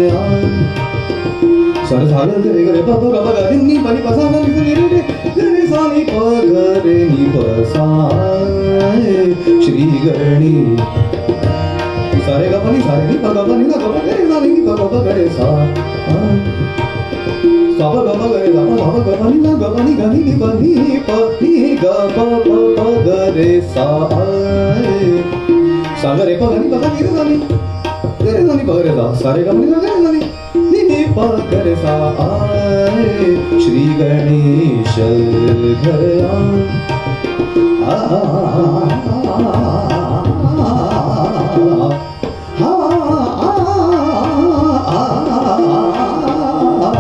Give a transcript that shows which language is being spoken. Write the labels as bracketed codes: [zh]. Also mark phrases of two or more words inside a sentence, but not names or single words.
[hi] सारे सारे गरे गरे पग पग गरे नी पनी पसा नी रे रे गरे सा नी पगरे नी पसा श्री गणेश सारे ग पनी सारे नी पग पनी ग गरे सा नी पग पग गरे सा सब ग गरे सा सब ग पनी ग पनी ग नी पनी प नी ग प प प गरे सा सागरे पगनी पगनी गरे सानी पगरे सा सारे गमनी गरे सानी नी पगरे सा आए श्री गणेश घर आ